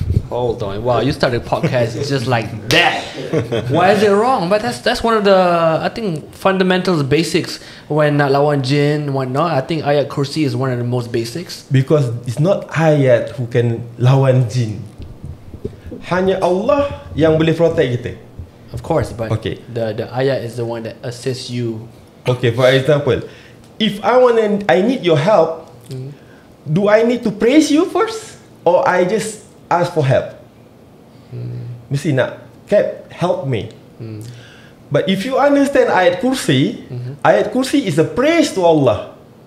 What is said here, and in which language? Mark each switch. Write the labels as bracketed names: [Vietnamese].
[English] Wow, you started podcast just like that. Why is it wrong? But that's one of the, I think, fundamentals, basics when [Malay] nak lawan jin, [English] whatnot. I think ayat kursi is one of the most basics. Because it's not ayat who can [Malay] lawan jin. Hanya Allah yang boleh protect kita. [English] Of course, but Okay. the ayat is the one that assists you. Okay, for example, if I need your help, do I need to praise you first, or I just ask for help? [Malay] Mesti nak, [English] Cap, help me. But if you understand ayat kursi, ayat kursi is a praise to Allah.